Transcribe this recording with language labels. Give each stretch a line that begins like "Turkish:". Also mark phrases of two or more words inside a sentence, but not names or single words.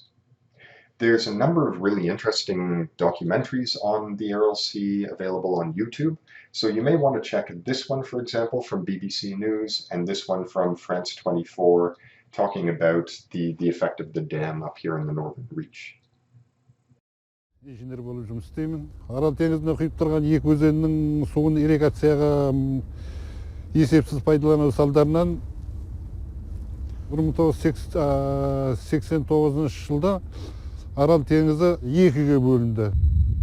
English: There's a number of really interesting documentaries on the Aral Sea available on YouTube, so you may want to check this one, for example, from BBC News, and this one from France 24, talking about the effect of the dam up here in the northern reach.
Kazakh: Инженер болып жұмыс істеймін. Арал теңізінде құйып тұрған екі өзеннің суын ирригацияға есепсіз пайдалану салдарынан 1989 жылда Арал теңізі екіге бөлінді.